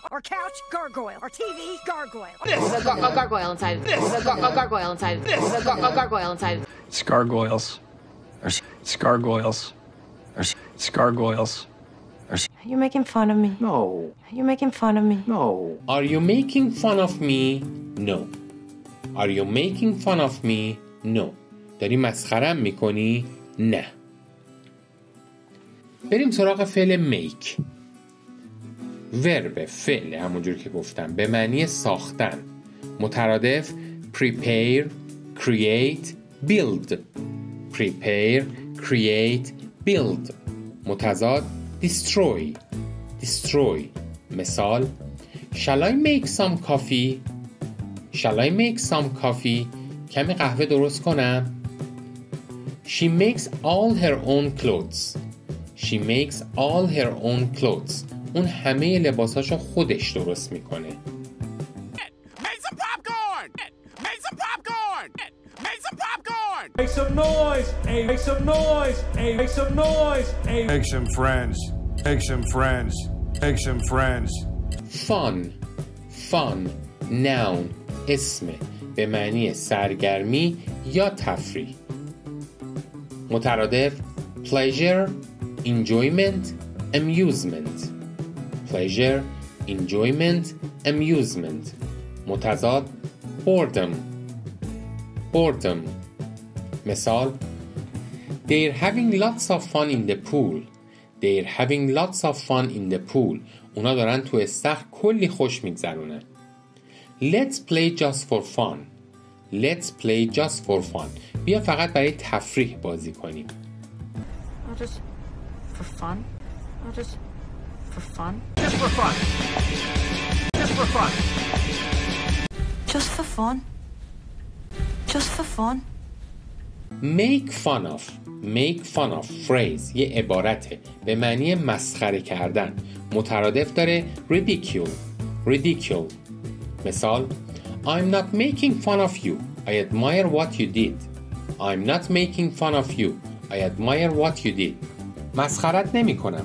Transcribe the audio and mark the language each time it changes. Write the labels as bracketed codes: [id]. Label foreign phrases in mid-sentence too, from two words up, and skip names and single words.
[en] Or couch gargoyle. Or TV gargoyle. There's a gargoyle inside. There's a gargoyle inside. There's a gargoyle inside. It's gargoyles. It's gargoyles. It's gargoyles. Are you making fun of me? No. Are you making fun of me? No. Are you making fun of me? No. Are you making fun of me? No. [fa] داری مسخرم میکنی؟ نه. بریم سراغ فعل make. ورب فعل همونجور که گفتم به معنی ساختن. [en] مترادف prepare, create, build. Prepare, create, build. متضاد destroy. Destroy. مثال Shall I make some coffee? Shall I make some coffee? [fa] کمی قهوه درست کنم؟ [en] She makes all her own clothes. She makes all her own clothes. [fa] اون همه لباساشو خودش درست میکنه. [en] Make some popcorn! Make some popcorn! Make some popcorn! Make some noise! Hey, make some noise! Hey, make some noise! Hey, Make some friends. Make some friends. Make some friends. Fun. Fun. Noun. [fa] اسم به معنی سرگرمی یا تفریح. [en] مترادف pleasure, enjoyment, amusement. Pleasure, enjoyment, amusement. متضاد boredom. Boredom. مثال They're having lots of fun in the pool. They're having lots of fun in the pool. [fa] اونا دارن تو استخر کلی خوش میگذرونن. [en] Let's play just for fun. Let's play just for fun. [fa] بیا فقط برای تفریح بازی کنیم. [en] I'll just for fun. I'll just for fun. Just for fun. Just for fun. Just for fun. Just for fun. Make fun of. Make fun of phrase [fa] یه عبارته به معنی مسخره کردن. مترادف داره [en] ridicule. Ridicule. مثال I'm not making fun of you. I admire what you did. I'm not making fun of you. I admire what you did. [fa] مسخرت نمی کنم.